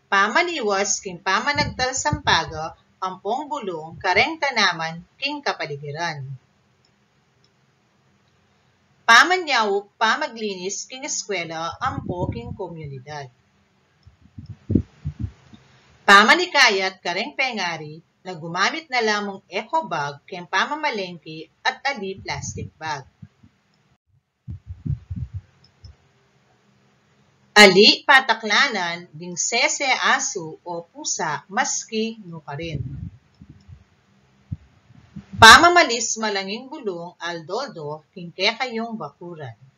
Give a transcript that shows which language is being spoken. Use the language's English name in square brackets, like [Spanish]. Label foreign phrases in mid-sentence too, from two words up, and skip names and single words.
[Pampanga] Pamaniwas king pamanagtal sampaga, ampong bulong kareng tanaman king kapaligiran. Pamanyaw pamaglinis king eskwela, ampo king komunidad. Pamanikayat kareng pengari na gumamit na lamang [English] eco bag [Pampanga] ken pamamalengke at ali [English] plastic bag. [Pampanga] Ali pataklanan ding sese aso o pusa maski nukarin. Pamamalis malanging bulong aldoldo king kayong bakuran.